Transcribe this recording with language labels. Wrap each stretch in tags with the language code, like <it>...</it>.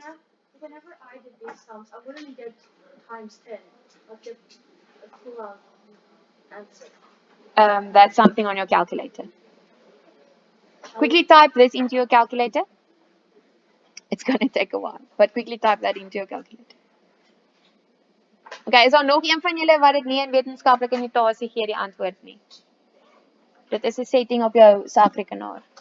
<en>Yeah, whenever I did these sums, I wouldn't get times 10. I'd get a full answer. That's something on your calculator. Quickly type this into your calculator. It's going to take a while, but quickly type that into your calculator.</en> <af>Okay, is daar nog een van julle wat dit nie in wetenskaplike notasie gee die antwoord nie? Dit is 'n setting op jou sakrekenaar.</af>